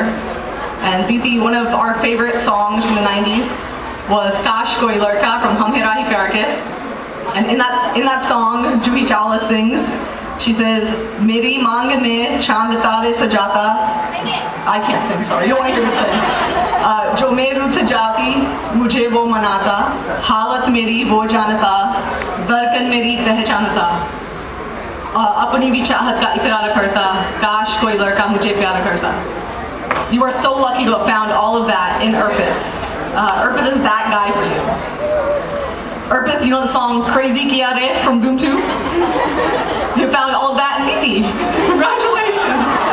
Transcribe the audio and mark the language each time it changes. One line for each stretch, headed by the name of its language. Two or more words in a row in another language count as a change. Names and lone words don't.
English: And Diti, one of our favorite songs from the 90s was Kash Koi Ladka from Hum Hera Hi Pyar Ke. And in that song, Juhi Chawla sings, she says,
Hindi: मेरी माँग में चाँद तारे सजाता.
English: I can't sing, sorry, you don't want to hear me sing.
Hindi: जो मेरु तजती, मुझे वो मनाता, हालत मेरी वो जानता, धड़कन मेरी पहचानता. अपनी भी चाहत का इक़रार करता, काश कोई लड़का मुझे प्यार करता.
English: You are so lucky to have found all of that in Arpit. Arpit is that guy for you. Arpit, you know the song Crazy Kiya Re from Doom 2? You found all of that in Diti. Congratulations.